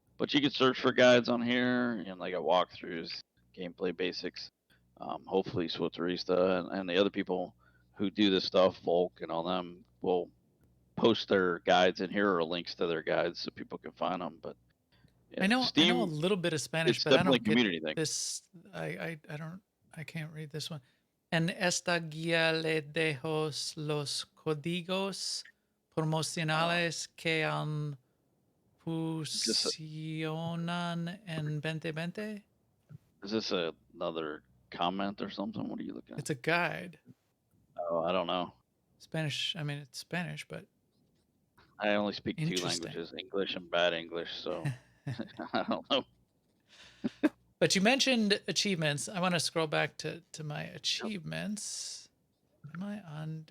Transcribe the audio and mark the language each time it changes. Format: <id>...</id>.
<en>But you can search for guides on here, like walkthroughs, gameplay basics. Hopefully SWTOR and the other people who do this stuff, Volk and all them, will post their guides in here or links to their guides so people can find them. But I know a little bit of Spanish, but I don't community get this. I can't read this one.</en> <es>En esta guía le dejo los códigos promocionales que fusionan en 2020.</es> <en>Is this another comment or something? What are you looking at? It's a guide. Oh, I don't know. Spanish. I mean, it's Spanish, but I only speak 2 languages, English and bad English, so I don't know. But you mentioned achievements. I want to scroll back to my achievements. Am I on?</en>